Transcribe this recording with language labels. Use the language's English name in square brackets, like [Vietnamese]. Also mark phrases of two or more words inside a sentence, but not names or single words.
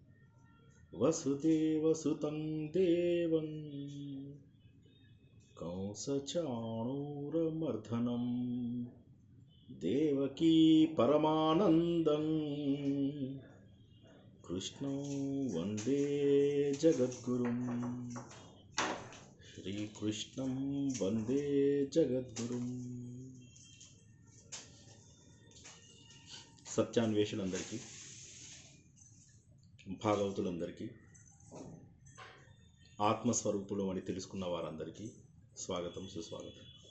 [Sanskrit] वसुदेवसुतं देवं कंसचाणूरमर्दनं देवकी परमानन्दं कृष्णं वन्दे जगद्गुरुं। శ్రీకృష్ణం వందే జగద్గురుం. [Telugu] సత్యాన్వేషులందరికీ, భాగవతులందరికీ, ఆత్మస్వరూపులు అని తెలుసుకున్న వారందరికీ స్వాగతం, సుస్వాగతం.